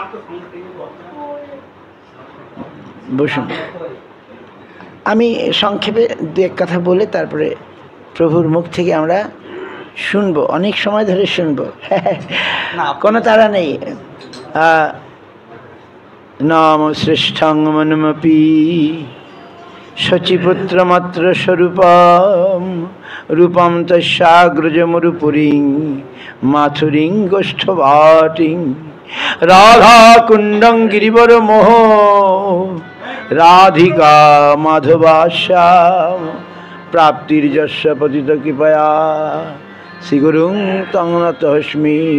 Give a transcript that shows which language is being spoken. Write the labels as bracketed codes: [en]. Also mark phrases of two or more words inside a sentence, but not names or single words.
[bn] বসুন, আমি সংক্ষেপে দু এক কথা বলে তারপরে প্রভুর মুখ থেকে আমরা শুনবো, অনেক সময় ধরে শুনবো, কোনো তাড়া নেই। [sa] নাম শ্রেষ্ঠং মনমপি শচীপুত্রমাত্র স্বরূপম রূপম তস্যাগ্রজমরুপুরিং মাথুরিং গোষ্ঠভাটিং রাধা কুণ্ডং গিরিবর মোহ রাধিকা মাধবাস্যাম প্রাপ্তির্যস্য পতিত কৃপয়া শ্রীগুরুং তং নতস্মি